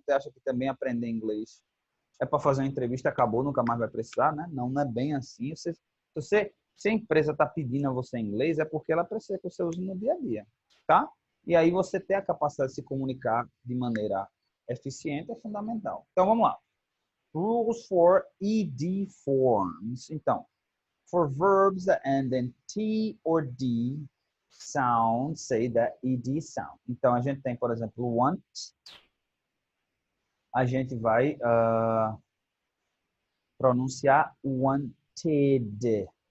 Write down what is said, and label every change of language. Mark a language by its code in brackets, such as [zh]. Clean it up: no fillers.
[pt] Você acha que também aprender inglês é para fazer uma entrevista, acabou, nunca mais vai precisar, né? Não, não é bem assim. Se a empresa está pedindo a você inglês, é porque ela precisa que você use no dia a dia, tá? E aí você ter a capacidade de se comunicar de maneira eficiente é fundamental. Então, vamos lá. [en] Rules for ED forms. Então, for verbs that end in T or D sound, say the ED sound. [pt] Então, a gente tem, por exemplo, want. A gente vai pronunciar wanted.